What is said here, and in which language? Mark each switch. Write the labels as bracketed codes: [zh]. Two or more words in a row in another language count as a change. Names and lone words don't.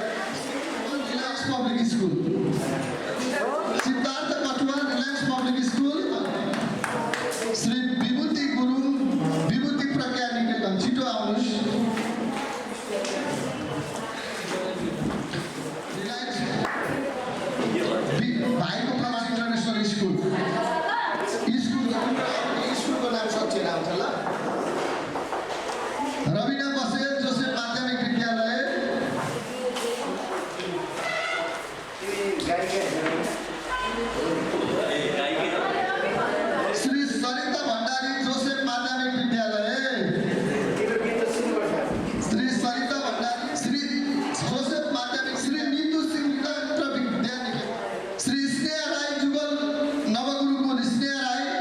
[ne] रिलायन्स पब्लिक स्कुल सिद्धार्थ कटुवाल रिलायन्स पब्लिक स्कुल श्री विभूति गुरुङ विभूति प्रज्ञा निकेतन छिटो आउनुहोस्। भाइको प्रमाण इन्टरनेसनल स्कुलको नाम सच्चेर आउँछ ल। रविना बसेल जोसेफ माध्यमिक विद्यालय श्री सरिता भण्डारी जोसेफ माध्यमिक विद्यालय श्री सरिता भण्डारी श्री जोसेफ माध्यमिक श्री नीतु सिंह विद्यानिकेतन श्री स्नेह राई जुगल नवगुरुकुल स्नेह राई